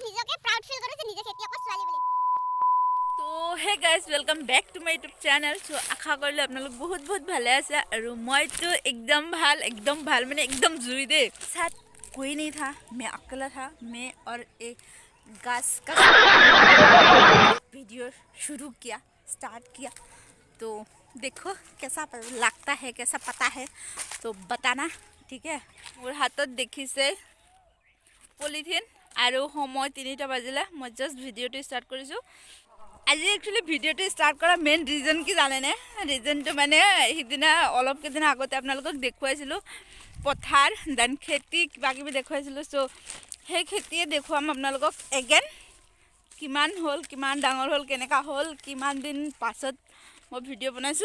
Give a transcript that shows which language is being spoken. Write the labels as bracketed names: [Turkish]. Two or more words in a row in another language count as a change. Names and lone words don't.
[Assamese] নিজকে [English] proud feel [Assamese] কৰোঁ যে নিজে খেতিয়কৰ ছোৱালী বুলি। [English] তো hey guys welcome back to my YouTube channel. [Assamese] চ' আশা কৰিলোঁ আপোনালোক বহুত বহুত ভালে আছে আৰু মইতো একদম ভাল মানে একদম জুই দেই। [Hindi] साथ कोई नहीं था, मैं अकेला था, मैं और एक घास का वीडियो शुरू किया, स्टार्ट किया। तो देखो कैसा लगता है, कैसा पता है तो बताना, ठीक है। [Assamese] মোৰ হাতত দেখিছে পলিথিন আৰু সময় 3টা বাজিলে। মই জাষ্ট ভিডিঅ'টো ষ্টাৰ্ট কৰিছোঁ। আজি একচুৱেলি ভিডিঅ'টো ষ্টাৰ্ট কৰা মেইন ৰিজন কি জানেনে? ৰিজনটো মানে সিদিনা অলপ কেইদিন আগতে আপোনালোকক দেখুৱাইছিলোঁ পথাৰ দেন খেতি কিবা কিবি দেখুৱাইছিলোঁ। চ' সেই খেতিয়ে দেখুৱাম আপোনালোকক এগেইন, কিমান হ'ল, কিমান ডাঙৰ হ'ল, কেনেকুৱা হ'ল, কিমান দিন পাছত মই ভিডিঅ' বনাইছোঁ।